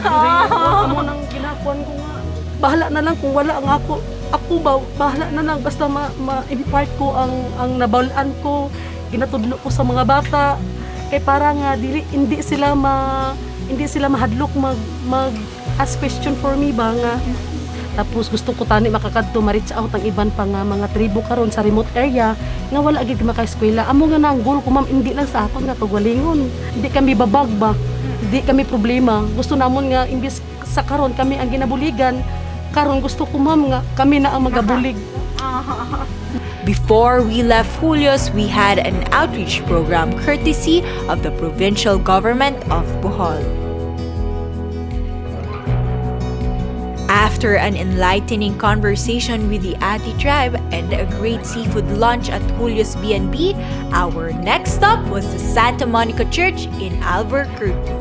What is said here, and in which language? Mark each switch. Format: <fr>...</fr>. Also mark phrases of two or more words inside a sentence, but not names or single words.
<hil>ya. amo nang ginakuan ko nga. Bahala na lang kung wala ang ako ba bahala na lang basta ma-impart ko ang nabawlaan ko, ginatudlo ko sa mga bata kay para nga hindi sila mahadlok mag</hil> <en>ask question for me</en> <hil>ba nga. Tapos gusto ko tani makakadto ma-</hil> <en>reach out</en> <hil>ang iban pa nga mga tribo karon sa</hil> <en>remote area</en> <hil>nga wala gid maka-eskwela. Amo nga na ang goal ko ma'am, hindi lang sa aton nga tugalingon. Hindi kami babag ba. Hindi kami problema. Gusto namon nga imbis sa karon kami ang ginabuligan, karon gusto ko ma'am nga kami na ang magabulig.</hil> <en>Before we left Julios, we had an outreach program courtesy of the provincial government of Bohol. After an enlightening conversation with the Ati tribe and a great seafood lunch at Julios B&B, our next stop was the Santa Monica Church in Albuquerque.</en>